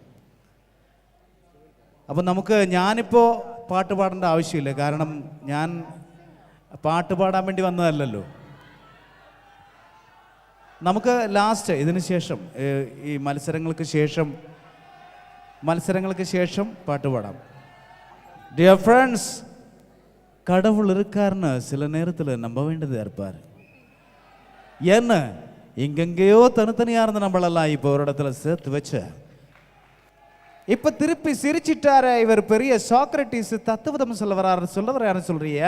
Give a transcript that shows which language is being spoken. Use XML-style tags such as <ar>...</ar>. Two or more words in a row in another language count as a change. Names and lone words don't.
<ml>അപ്പോൾ ഞാനിപ്പോൾ പാട്ട് പാടേണ്ട ആവശ്യമില്ല. കാരണം ഞാൻ പാട്ട് പാടാൻ വേണ്ടി വന്നതല്ലല്ലോ. നമുക്ക് ലാസ്റ്റ് ഇതിന് ശേഷം ഈ മത്സരങ്ങൾക്ക് ശേഷം പാട്ട് പാടാം.</ml> <en>dear friends,</en> <ta>கடவுள் இருக்காருன்னு சில நேரத்தில் நம்ப வேண்டியது இருப்பார். ஏன்னு எங்கெங்கேயோ தனித்தனியாக இருந்து நம்மளெல்லாம் இப்போ ஒரு இடத்துல சேர்த்து வச்ச இப்போ திருப்பி சிரிச்சிட்டாரு இவர் பெரிய சாக்ரட்டிஸ் தத்துவதம் சொல்ல வராருன்னு சொல்றியா?</ta>